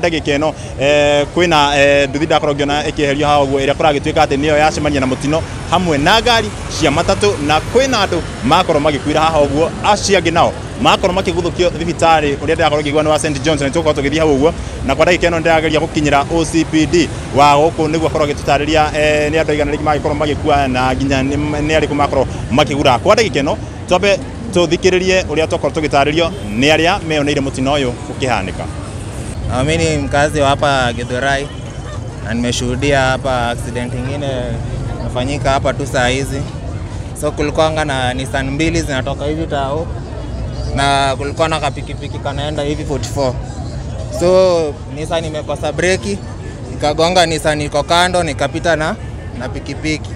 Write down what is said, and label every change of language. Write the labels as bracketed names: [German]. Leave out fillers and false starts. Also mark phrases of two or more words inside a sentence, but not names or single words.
[Kikuyu] ndagika ino kwina nduthi ndakoro ngiona ikiherio ha uguo iria kuragituika ati niyo yacemania na mutino hamwe na ngari cia matatu na kwina andu makoro magikwira haha uguo aciangi nao makoro makiguthukio thibitari uria ndakoro ngigwa ni wa St John's na tuko tugithia uguo na kwa ndagika ino ndirageria gukinyira OCPD wa guku niguo akoro gitutariria ni andu igana rigi magikoro magikua na nginya ni ari kumakoro makigura kwa ndagika ino tobe tuthikiririe uria tokoro tugitaririo ni aria meoneire mutino uyu ukihanika. [Swahili] Mimi ni mkazi wa hapa Githurai na nimeshuhudia hapa accident nyingine inafanyika hapa tu saa hizi. So kulikuwa na Nissan mbili zinatoka hivi tao na kulikuwa na kapikipiki kanaenda hivi 44. So Nissan imekosa breki ikagonga Nissan iko kando nikapita na pikipiki.